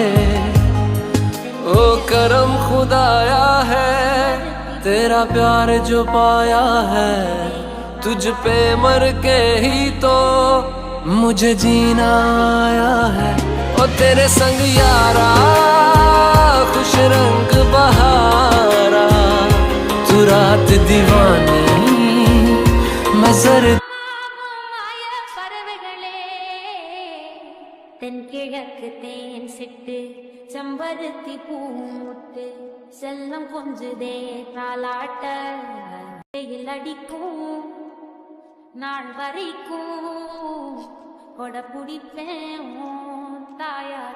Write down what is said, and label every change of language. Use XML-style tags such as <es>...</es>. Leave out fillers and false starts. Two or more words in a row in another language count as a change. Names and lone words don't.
<hi>ओ करम खुदाया है तेरा प्यार जो पाया है, तुझ पे मर के ही तो मुझे जीना आया है। ओ तेरे संग यारा खुश रंग बहारा, तू रात दीवानी मजर।</hi> <ta>தென்கிழக்கு தேன் சிட்டு செம்பருத்தி பூமுட்டு செல்லம் கொஞ்சுதே தாலாட்ட வெயில் அடிக்கும் நாள் வரைக்கும் கொட பிடிப்பேன் தாயாக।</ta>